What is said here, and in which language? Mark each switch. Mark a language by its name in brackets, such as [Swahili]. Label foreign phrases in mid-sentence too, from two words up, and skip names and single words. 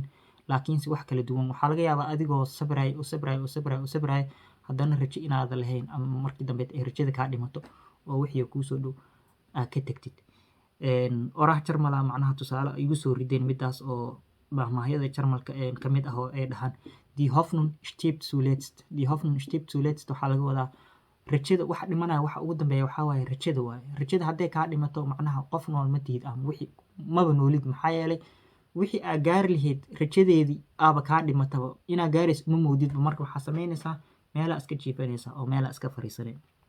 [Somali] Laakiinse wax kala duwan. Waxaa laga yaabaa adigoo sabraayo haddana rajo inaadan lahayn, ama markii dambeed ay rajada kaa dhimato oo wixii kuu soo dhow aad ka tagtid. Oraah Jarmal macnaha tusaale igu soo rideen midaas oo mahmaahyada Jarmalka ka mid ah oo ay dhahaan [German] Die Hoffnung stirbt zuletzt. Die Hoffnung stirbt zuletzt [Somali] waxaa laga wadaa rajada waxa dhimanaya waxa ugu dambeeya waxaa waaye rajada waaye. Rajada hadday kaa dhimato macnaha qof nool ma tihid, ama wixii maba noolid. Maxaa yeelay wixii aad gaari lahayd rajadeedii aaba kaa dhimataba. Inaa gaarayso uma moodidba. Marka waxaa samaynaysaa meelaa iska jiifanaysaa oo meelaa iska fariisanay.